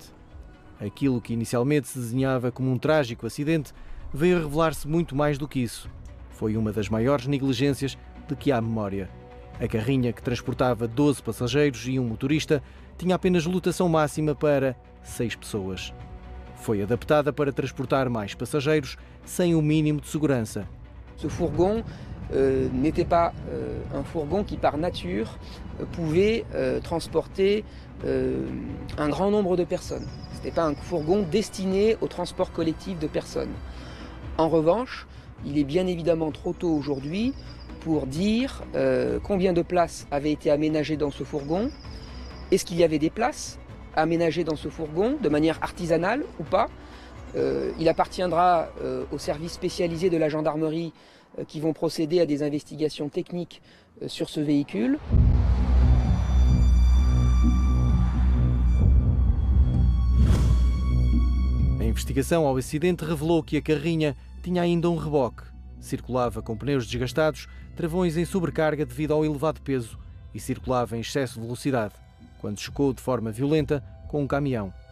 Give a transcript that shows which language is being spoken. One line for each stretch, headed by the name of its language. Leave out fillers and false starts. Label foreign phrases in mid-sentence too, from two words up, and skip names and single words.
Portuguese: Aquilo que inicialmente se desenhava como um trágico acidente veio a revelar-se muito mais do que isso. Foi uma das maiores negligências de que há memória. A carrinha, que transportava 12 passageiros e um motorista, tinha apenas lotação máxima para 6 pessoas. Foi adaptada para transportar mais passageiros sem o mínimo de segurança.
French: Ce fourgon n'était pas un fourgon qui, par nature, pouvait transporter un grand nombre de personnes. Ce n'était pas un fourgon destiné au transport collectif de personnes. En revanche, il est bien évidemment trop tôt aujourd'hui pour dire combien de places avaient été aménagées dans ce fourgon, est-ce qu'il y avait des places aménagées dans ce fourgon de manière artisanale ou pas. Il appartiendra aux services spécialisés de la gendarmerie qui vont procéder à des investigations techniques sur ce véhicule.
Portuguese: A investigação ao acidente revelou que a carrinha tinha ainda um reboque. Circulava com pneus desgastados, travões em sobrecarga devido ao elevado peso e circulava em excesso de velocidade, quando chocou de forma violenta com um caminhão.